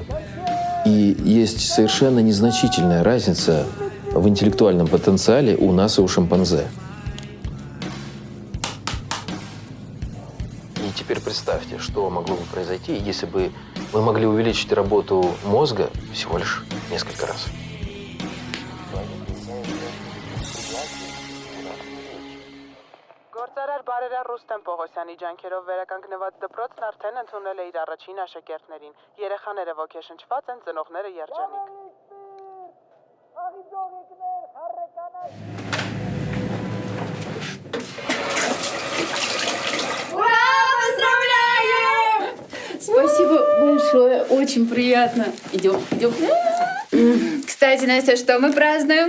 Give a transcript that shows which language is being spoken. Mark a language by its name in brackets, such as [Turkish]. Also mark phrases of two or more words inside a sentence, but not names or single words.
[Russian] И есть совершенно незначительная разница в интеллектуальном потенциале у нас и у шимпанзе. И теперь представьте, что могло бы произойти, если бы мы могли увеличить работу мозга всего лишь несколько раз. [Armenian] Գործարար բարերար Ռուստեմ Պողոսյանի ջանքերով վերականգնված դպրոցն արդեն ընդունել է իր առաջին աշակերտներին։ Երեխաները ոգեշնչված են, ծնողները երջանիկ։ [Russian] Ура! Поздравляем! Спасибо большое, очень приятно. Идем. Кстати, Настя, что мы празднуем?